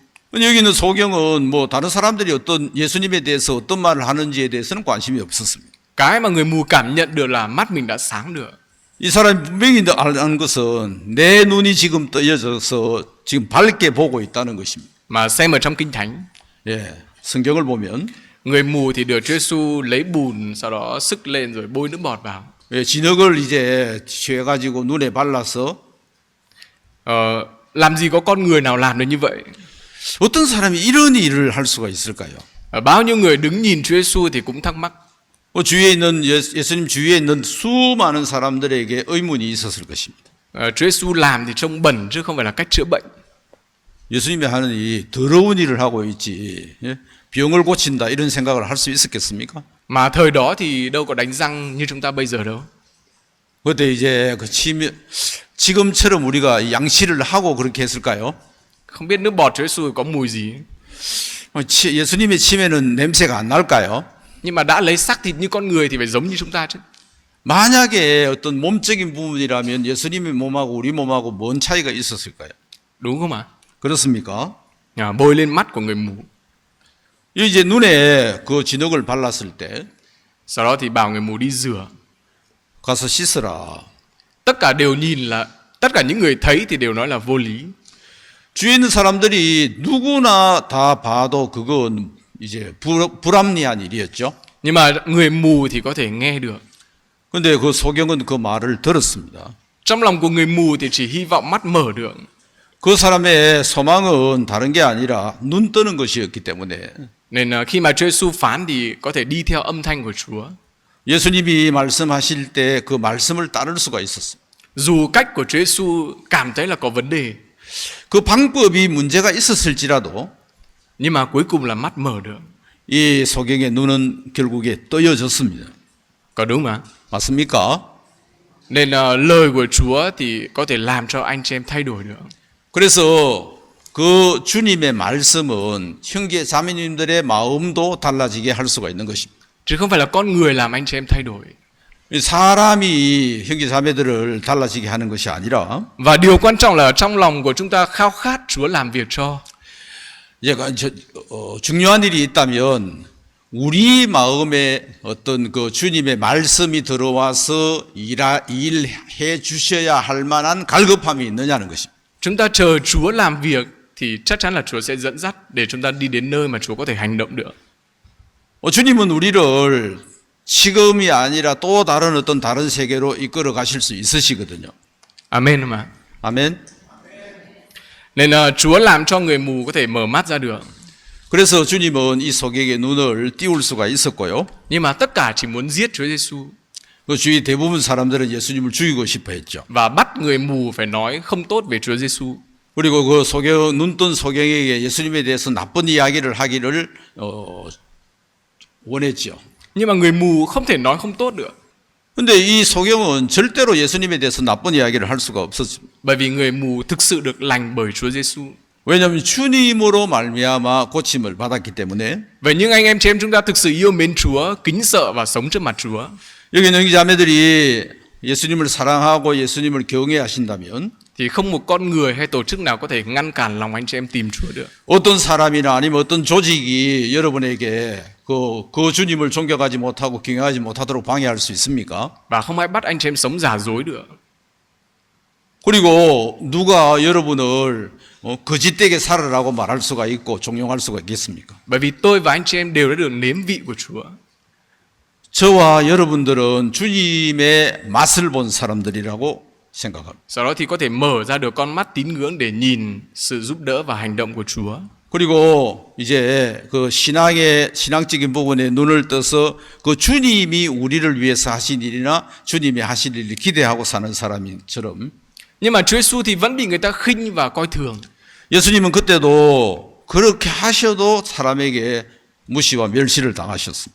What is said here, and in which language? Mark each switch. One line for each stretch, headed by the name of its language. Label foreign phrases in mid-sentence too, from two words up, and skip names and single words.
Korean: 여기 있는 소경은 뭐 다른 사람들이 어떤 예수님에 대해서 어떤 말을 하는지에 대해서는 관심이 없었습니다.
Vietnamese: Cái mà người mù cảm nhận được là mắt mình đã sáng được.
Korean: 이 사람이 분명히 아는 것은 내 눈이 지금 떠여져서 지금 밝게 보고 있다는 것입니다.
Vietnamese: Mà xem ở trong Kinh Thánh,
Korean: 예, 성경을 보면
Vietnamese: người mù thì được Chúa Giêsu lấy bùn, sau đó sức lên rồi bôi nước bọt vào.
Korean: 예, 진흙을 이제 취해가지고 눈에 발라서
Vietnamese: Làm gì có con người nào làm được như vậy?
Korean: 어떤 사람이 이런 일을 할 수가 있을까요?
Vietnamese: Bao nhiêu người đứng nhìn Chúa Giêsu thì cũng thắc mắc.
Korean: 주위에 있는 예수님 주위에 있는 수많은 사람들에게 의문이 있었을 것입니다.
Vietnamese: Chúa Giêsu làm thì trông bẩn chứ không phải là cách chữa bệnh.
Korean: 예수님이 하는 이 더러운 일을 하고 있지 병을 고친다 이런 생각을 할 수 있었겠습니까?
Vietnamese: Mà thời đó thì đâu có đánh răng như chúng ta bây giờ đâu.
Korean: 그때 이제 그 치매 지금처럼 우리가 양치를 하고 그렇게 했을까요?
Vietnamese: Không biết nước bọt Chúa Giêsu có mùi gì.
Korean: 예수님의 치매는 냄새가 안 날까요?
Vietnamese: Nhưng mà đã lấy xác thịt như con người thì phải giống như chúng ta chứ.
Korean: 만약에 어떤 몸적인 부분이라면 예수님의 몸하고 우리 몸하고 뭔 차이가 있었을까요?
Vietnamese: Đúng không ạ?
Korean: 그렇습니까?
Vietnamese: Bôi lên mắt của người mù.
Korean: 이제 눈에 그 진흙을 발랐을 때
Vietnamese: Sau đó thì bảo người mù đi rửa.
Korean: 가서 씻으라.
Vietnamese: Tất cả đều nhìn là, tất cả những người thấy thì đều nói là vô lý.
Korean: 주위에 있는 사람들이 누구나 다 봐도 그건 이제 불합리한 일이었죠.
Vietnamese: Nhưng mà người mù thì có thể nghe được.
Korean: 근데 그 소경은 그 말을 들었습니다.
Vietnamese: Trong lòng của người mù thì chỉ hy vọng mắt mở được.
Korean: 그 사람의 소망은 다른 게 아니라 눈 뜨는 것이었기 때문에
Vietnamese: Nên khi mà Chúa Giêsu phán thì có thể đi theo âm thanh của Chúa.
Korean: 예수님이 말씀하실 때 그 말씀을 따를 수가 있었어요.
Vietnamese: Dù cách của Chúa Giêsu cảm thấy là có vấn đề,
Korean: 그 방법이 문제가 있었을지라도
Vietnamese: nhưng mà cuối cùng là mắt mở được.
Korean: 이 소경의 눈은 결국에 떠여졌습니다.
Vietnamese: Có đúng mà?
Korean: 맞습니까?
Vietnamese: Nên lời của Chúa thì có thể làm cho anh chị em thay đổi được.
Korean: 그래서 그 주님의 말씀은 형제 자매님들의 마음도 달라지게 할 수가 있는 것입니다.
Vietnamese: Chứ không phải là con người làm anh chị em thay đổi.
Korean: 사람이 형제 자매들을 달라지게 하는 것이 아니라
Vietnamese: Và điều quan trọng là trong lòng của chúng ta khao khát Chúa làm việc cho.
Korean: 중요한 일이 있다면 우리 마음에 어떤 그 주님의 말씀이 들어와서 일해 주셔야 할 만한 갈급함이 있느냐는 것입니다.
Vietnamese: Chúng ta chờ Chúa làm việc thì chắc chắn là Chúa sẽ dẫn dắt để chúng ta đi đến nơi mà Chúa có thể hành động được.
Korean: 주님은 우리를 지금이 아니라 또 다른 어떤 다른 세계로 이끌어 가실 수 있으시거든요.
Vietnamese: Amen mà.
Korean: 아멘.
Vietnamese: Nên Chúa làm cho người mù có thể mở mắt ra được.
Korean: 그래서 주님은 이 소경의 눈을 띄울 수가 있었고요.
Vietnamese: Nhưng mà tất cả chỉ muốn giết Chúa Giêsu.
Korean: 그 주위 대부분 사람들은 예수님을 죽이고 싶어 했죠.
Vietnamese: Và bắt người mù phải nói không tốt về Chúa Giêsu.
Korean: 그리고 그 눈뜬 소경에게 예수님에 대해서 나쁜 이야기를 하기를 원했죠.
Vietnamese: Nhưng mà người mù không thể nói không tốt được.
Korean: 근데 이 소경은 절대로 예수님에 대해서 나쁜 이야기를 할 수가 없었습니다.
Vietnamese: Bởi vì người mù thực sự được lành bởi Chúa Giêsu.
Korean: 왜냐하면 주님으로 말미암아 고침을 받았기 때문에.
Vietnamese: Vậy nhưng anh em chị em chúng ta thực sự yêu mến Chúa, kính sợ và sống trước mặt Chúa.
Korean: 여기 있는 자매들이 예수님을 사랑하고 예수님을 경외하신다면
Vietnamese: Thì không một con người hay tổ chức nào có thể ngăn cản lòng anh chị em tìm Chúa được.
Korean: 어떤 사람이나 아니면 어떤 조직이 여러분에게 그 주님을 존경하지 못하고 경외하지 못하도록 방해할 수 있습니까?
Vietnamese: Và không ai bắt anh chị em sống giả dối được.
Korean: 그리고 누가 여러분을 거짓되게 살아라고 말할 수가 있고 종용할 수가 있겠습니까?
Vietnamese: Bởi vì tôi và anh chị em đều đã được nếm vị của Chúa.
Korean: 저와 여러분들은 주님의 맛을 본 사람들이라고 생각합니다.
Vietnamese: Sau đó thì có thể mở ra được con mắt tín ngưỡng để nhìn sự giúp đỡ và hành động của Chúa.
Korean: 그리고 이제 그 신앙적인 부분에 눈을 떠서 그 주님이 우리를 위해서 하신 일이나 주님이 하실 일을 기대하고 사는 사람처럼.
Vietnamese: Nhưng mà Chúa Giêsu thì vẫn bị người ta khinh và coi thường.
Korean: 예수님은 그때도 그렇게 하셔도 사람에게 무시와 멸시를 당하셨습니다.